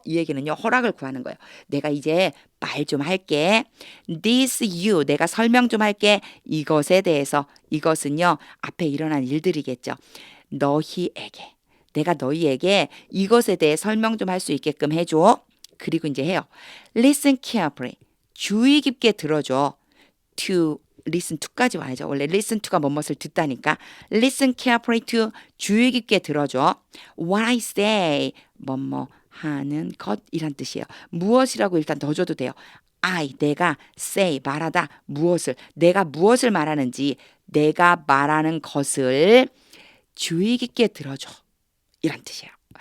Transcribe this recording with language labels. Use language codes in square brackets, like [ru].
[ko] 이 얘기는요. 허락을 구하는 거예요. 내가 이제 말 좀 할게. [en] This you. [ko] 내가 설명 좀 할게. 이것에 대해서. 이것은요. 앞에 일어난 일들이겠죠. 너희에게. 내가 너희에게 이것에 대해 설명 좀 할 수 있게끔 해줘. 그리고 이제 해요. [en] Listen carefully. [ko] 주의 깊게 들어줘. [en] To, listen to [ko] 까지 와야죠. 원래 listen to가 뭐뭇을 듣다니까. [en] Listen carefully to. [ko] 주의 깊게 들어줘. [en] What I say. [ko] 뭐뭐 하는 것이란 뜻이에요. 무엇이라고 일단 넣어줘도 돼요. I, 내가 say, 말하다. 무엇을. 내가 무엇을 말하는지 내가 말하는 것을 주의 깊게 들어줘. 이란 뜻이에요.